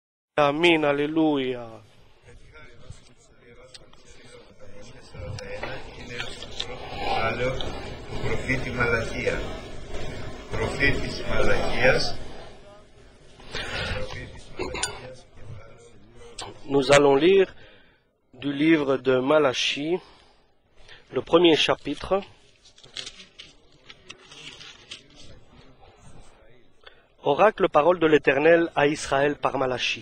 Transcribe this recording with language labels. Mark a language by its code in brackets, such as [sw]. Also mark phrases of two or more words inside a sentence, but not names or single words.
[el] Αμήν, αλληλούια. Είναι στο κεφάλαιο του προφήτη Μαλαχία. Προφήτης Μαλαχίας. [fr] Nous allons lire du livre de Malachie, le premier chapitre. Oracle, parole de l'Éternel à Israël par Malachie.